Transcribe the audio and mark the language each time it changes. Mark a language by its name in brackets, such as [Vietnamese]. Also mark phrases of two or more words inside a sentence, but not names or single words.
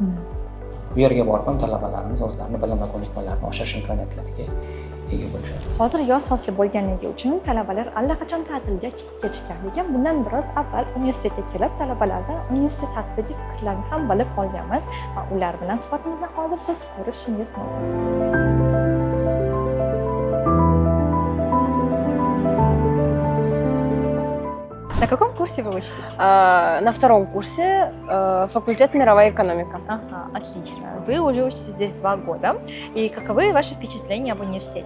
[Uzbek] Bu yerga borib talabalarimiz o'zlarining bilim va ko'nikmalarini oshirish imkoniyatlariga ega bo'lishadi. Hozir yoz fasli bo'lganligi uchun talabalar allaqachon ta'tilga chiqib ketishgan, lekin bundan biroz avval universitetga kelib, talabalardan universitet haqidagi fikrlarni ham bilib olganmiz va ular bilan suhbatimizni hozir siz ko'rishingiz mumkin. [Russian] На каком курсе вы учитесь? На втором курсе факультет мировая экономика. Ага, отлично. Вы уже учитесь здесь 2 года. И каковы ваши впечатления об университете?